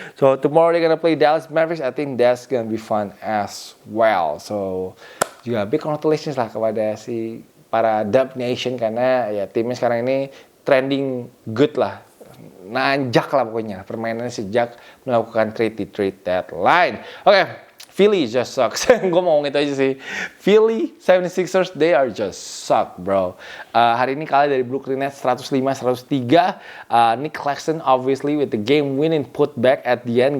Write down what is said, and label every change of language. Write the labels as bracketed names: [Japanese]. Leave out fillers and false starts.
[English] So tomorrow they're gonna play Dallas Mavericks. I think that's gonna be fun as well. [Indonesian] So juga [English] big congratulations [Indonesian] lah kepada si para Dub Nation karena ya timnya sekarang ini trending good lah. Nanjak lah pokoknya permainannya sejak melakukan trade deadline. Oke. [English] Philly just sucks. [Indonesian] Gue mau ngomong itu aja sih. [English] Philly 76ers, they are just suck, bro. [Indonesian] Hari ini kalah dari Brooklyn Nets 105-103. [English] Nick Claxton obviously with the game winning putback at the end.